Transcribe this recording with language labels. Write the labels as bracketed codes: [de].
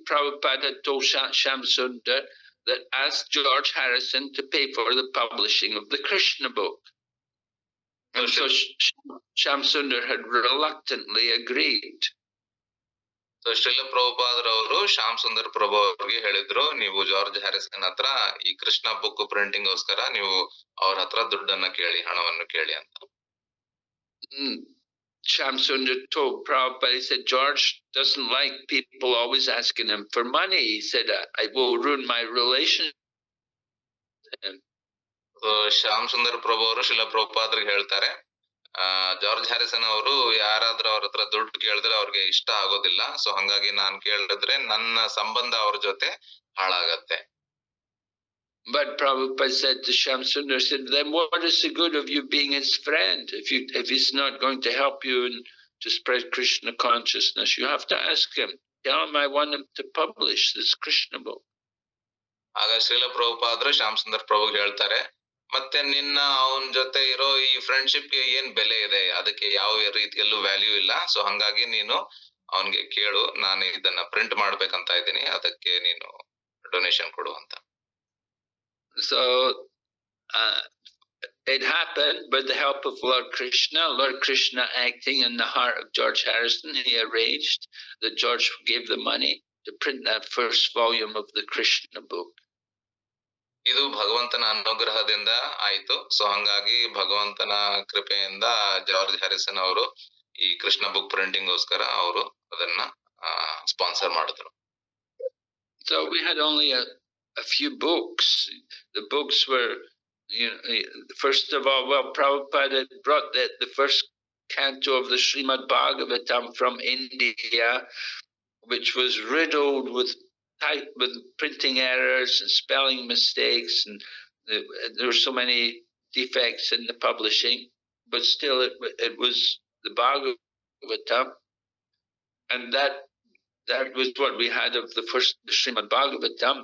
[en] Prabhupada had told Shamsundar that asked George Harrison to pay for the publishing of the Krishna book. And so Shamsundar had reluctantly agreed. [kn] So Srila ಪ್ರಭುಪಾದರವರು Shyam Sundar ಪ್ರಭು ಅವ್ರಿಗೆ ಹೇಳಿದ್ರು, ನೀವು George Harrison ಹತ್ರ ಈ Krishna book printing ಗೋಸ್ಕರ ನೀವು ಅವ್ರ ಹತ್ರ ದುಡ್ಡನ್ನ ಕೇಳಿ, ಹಣವನ್ನು ಕೇಳಿ ಅಂತ. [en] Shamsundar told Prabhupada, he said, George doesn't like people always asking him for money. He said, I will ruin my relation with him. [kn] Shyam Sundar ಪ್ರಭು ಅವರು ಶ್ರೀಲ ಪ್ರಭುಪಾದರಿಗೆ ಹೇಳ್ತಾರೆ, ಜಾರ್ಜ್ ಹ್ಯಾರಿಸನ್ ಅವರು ಯಾರಾದ್ರೂ ಅವ್ರ ಹತ್ರ ದುಡ್ಡು ಕೇಳಿದ್ರೆ ಅವ್ರಿಗೆ ಇಷ್ಟ ಆಗೋದಿಲ್ಲ. ಸೊ ಹಂಗಾಗಿ ನಾನ್ ಕೇಳಿದ್ರೆ ನನ್ನ ಸಂಬಂಧ ಅವ್ರ ಜೊತೆ ಹಾಳಾಗತ್ತೆ. [en] But Prabhupada said to Shamsundar, said, then what is the good of you being his friend? If he's not going to help you to spread Krishna consciousness, you have to ask him. Tell him I want him to publish this Krishna book. [kn] ಆಗ ಶ್ರೀಲ ಪ್ರಭುಪಾದರು ಶ್ಯಾಮ್ ಸುಂದರ್ ಪ್ರಭುಗೆ ಹೇಳ್ತಾರೆ, ಮತ್ತೆ ನಿನ್ನ ಅವನ ಜೊತೆ ಇರೋ ಈ ಫ್ರೆಂಡ್ಶಿಪ್ಗೆ ಏನ್ ಬೆಲೆ ಇದೆ, ಅದಕ್ಕೆ ಯಾವ ರೀತಿಯಲ್ಲೂ ವ್ಯಾಲ್ಯೂ ಇಲ್ಲ. ಸೊ ಹಂಗಾಗಿ ನೀನು ಅವನ್ಗೆ ಕೇಳು, ನಾನು ಇದನ್ನ ಪ್ರಿಂಟ್ ಮಾಡ್ಬೇಕಂತ ಇದ್ದೀನಿ, ಅದಕ್ಕೆ ನೀನು ಡೊನೇಷನ್ ಕೊಡು ಅಂತ. [en] So it happened with the help of Lord Krishna acting in the heart of George Harrison. He arranged that George gave the money to print that first volume of the Krishna book. [kn] ಇದು ಭಗವಂತನ ಅನುಗ್ರಹದಿಂದ ಆಯ್ತು. So ಹಂಗಾಗಿ ಭಗವಂತನ ಕೃಪೆಯಿಂದ George Harrison ಅವರು ಈ Krishna book printing ಗೋಸ್ಕರ ಅವರು ಅದನ್ನ ಸ್ಪಾನ್ಸರ್ ಮಾಡಿದ್ರು. [en] So we had only a few books. The books were, first of all, well, Prabhupada brought the first canto of the Srimad Bhagavatam from India, which was riddled with printing errors and spelling mistakes, and there were so many defects in the publishing, but still it was the Bhagavatam, and that was what we had of the first Srimad Bhagavatam.